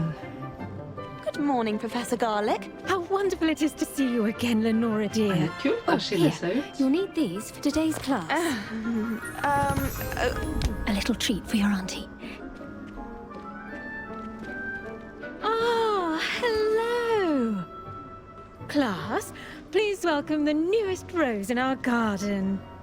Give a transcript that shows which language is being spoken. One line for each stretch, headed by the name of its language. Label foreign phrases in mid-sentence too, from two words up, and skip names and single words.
English: Good morning, Professor Garlick. How wonderful it is to see you again, Lenora dear.
Norwegian: Det kult å skille seg ut.
English: You'll need these for today's class. A little treat for your auntie. Ah, hello. Class, please welcome the newest rose in our garden.